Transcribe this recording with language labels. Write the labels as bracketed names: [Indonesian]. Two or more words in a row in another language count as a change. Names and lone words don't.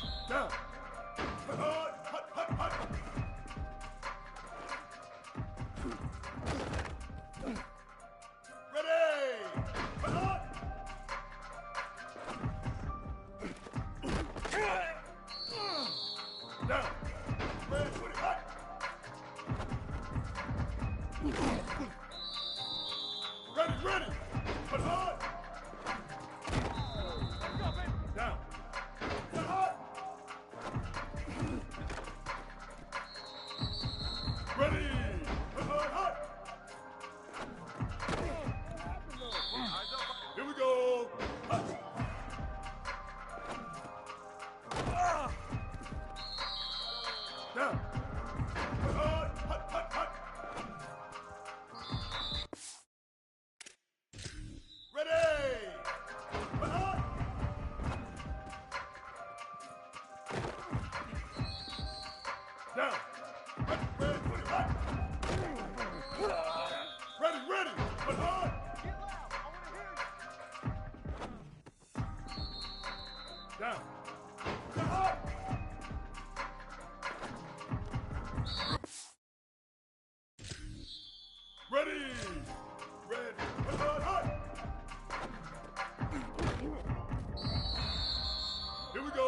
[English] Down. Hut, hut, hut, hut. Ready. Hut, hut. Down. Ready, 20, hut. Ready, ready. Hut, hut. Down. Hut, hut. Ready. Hut, hut, hut. Here we go. Hut. Down. Hut, hut, hut, hut, hut. Ready. Hut, hut. Down. Ready, ready, 20, hut. Ready, ready. Hut, hut. Down. Hut, hut. Ready. Ready. Hut, hut, hut. Here we go.